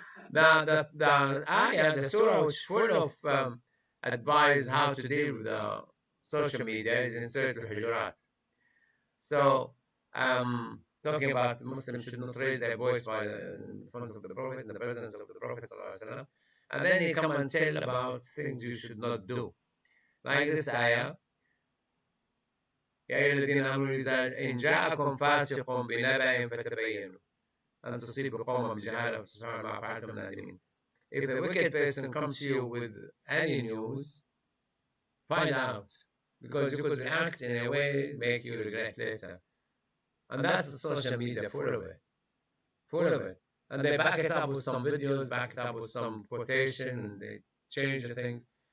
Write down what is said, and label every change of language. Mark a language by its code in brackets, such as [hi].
[en] The ayah, the surah, which full of advice how to deal with the social media is in Surah Al-Hujurat. So, talking about Muslims should not raise their voice in front of the Prophet, in the presence of the Prophet, and then he come and tell about things you should not do. Like this ayah, [ar] يا أيها الذين آمنوا إن جاءكم فاسق بنبأ فتبينوا أن تصيبوا قوما بجهالة فتصبحوا ما فعلتم نادمين. [en] If a wicked person comes to you with any news, find out, because you could react in a way make you regret later. And that's the social media, full of it. Full of it. And they back it up with some videos, back it up with some quotation, and they change the things.